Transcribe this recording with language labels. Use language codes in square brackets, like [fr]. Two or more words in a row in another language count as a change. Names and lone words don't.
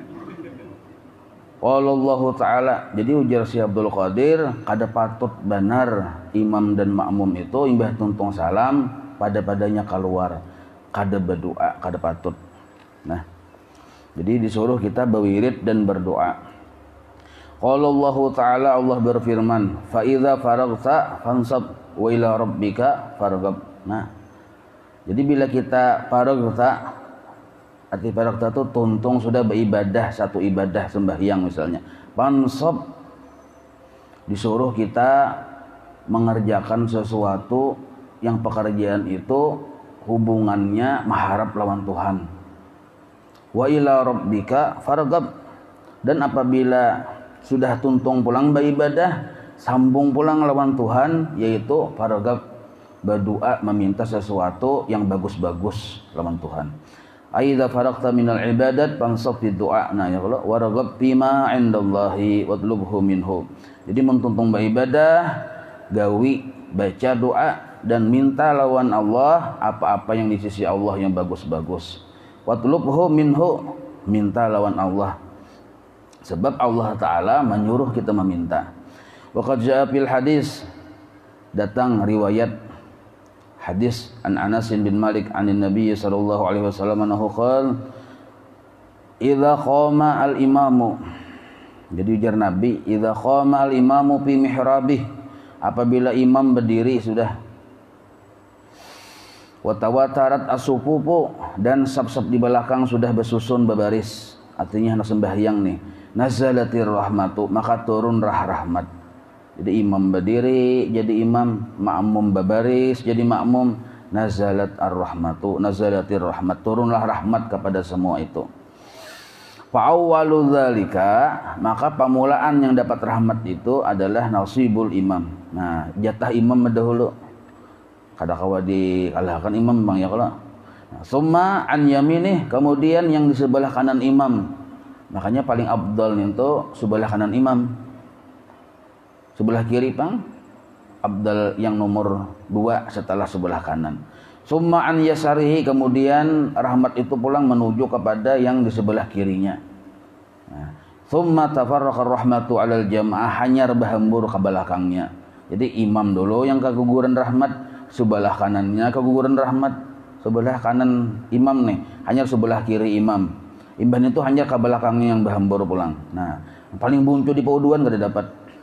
[ar] والله تعالى. [bjn] Jadi ujar si Abdul Qadir, kada patut benar imam dan makmum itu imbah tuntung salam pada-padanya keluar, kada berdoa, kada patut. Nah, jadi disuruh kita berwirid dan berdoa. [ar] والله تعالى, Allah berfirman, فإذا فرغت فانصب وإلى ربك فارغب. [bjn] Nah, jadi bila kita faragta, arti farakta itu tuntung sudah beribadah, satu ibadah sembahyang misalnya. Pansab, disuruh kita mengerjakan sesuatu yang pekerjaan itu hubungannya mengharap lawan Tuhan. [ar] وإلى ربك فارغب, [bjn] dan apabila sudah tuntung pulang beribadah, sambung pulang lawan Tuhan, yaitu farghab, berdoa meminta sesuatu yang bagus-bagus lawan Tuhan. [ar] إذا فرغت من العبادات فانصب في الدعاء. Nah يا الله وارغب فيما عند الله واطلبه منه. [bjn] Jadi mentuntung beribadah, gawi baca doa dan minta lawan Allah apa-apa yang di sisi Allah yang bagus-bagus. [ar] واطلبه منه, [bjn] minta lawan Allah. Sebab Allah Ta'ala menyuruh kita meminta. [ar] وقد جاء في الحديث, [bjn] datang riwayat hadis [ar] عن أنس بن مالك عن النبي صلى الله عليه وسلم أنه قال إذا قام الإمام. [bjn] Jadi ujar Nabi, [ar] إذا قام الإمام في محرابه, [bjn] apabila imam berdiri sudah, [ar] وتواترت الصفوف, [bjn] dan saf-saf di belakang sudah bersusun berbaris, artinya hendak sembahyang nih, [ar] نزلت الرحمة, [bjn] maka turun rahmat. Jadi imam berdiri jadi imam, makmum berbaris jadi makmum, [ar] نزلت الرحمة نزلت الرحمة, [bjn] turunlah rahmat kepada semua itu. [ar] فأول ذلك, [bjn] maka permulaan yang dapat rahmat itu adalah [ar] نصيب الإمام. [bjn] Nah, jatah imam dahulu. Kada kawa dikalahkan imam bang ya kalau. [ar] ثم عن يمينه, [bjn] kemudian yang di sebelah kanan imam. Makanya paling afdal itu sebelah kanan imam. Sebelah kiri pang abdal yang nomor 2 setelah sebelah kanan. [ar] ثم عن يساره, [bjn] kemudian rahmat itu pulang menuju kepada yang di sebelah kirinya. [ar] ثم تفرقت الرحمة على الجماعة, [bjn] hanyar bahambur ke belakangnya. Jadi imam dulu yang keguguran rahmat, sebelah kanannya keguguran rahmat. Sebelah kanan imam nih, hanyar sebelah kiri imam. Imban itu hanyar ke belakangnya yang bahambur pulang. Nah, paling buncu di pauduan kada dapat.